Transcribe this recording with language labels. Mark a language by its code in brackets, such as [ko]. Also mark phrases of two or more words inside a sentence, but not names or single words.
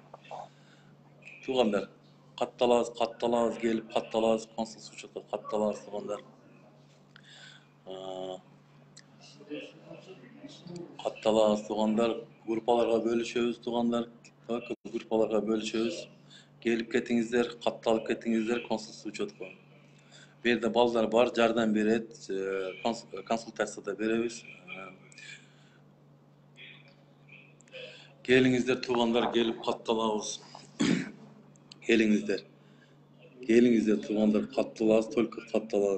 [ky] Тугандар, катталабыз, келип катталабыз, конституция учетко катталабыз тугандар. Катталабыз тугандар, группаларга бөлүшөбүз тугандар, группаларга бөлүшөбүз. Келип кетиңиздер, катталып кетиңиздер конституция учетко. [uz] Bu yerda ballar [ky] бар, жардам берет, консультацияда беребиз. Келиңиздер тугандар, келип катталабыз. Келиңиздер тугандар, катталабыз, только катталабыз.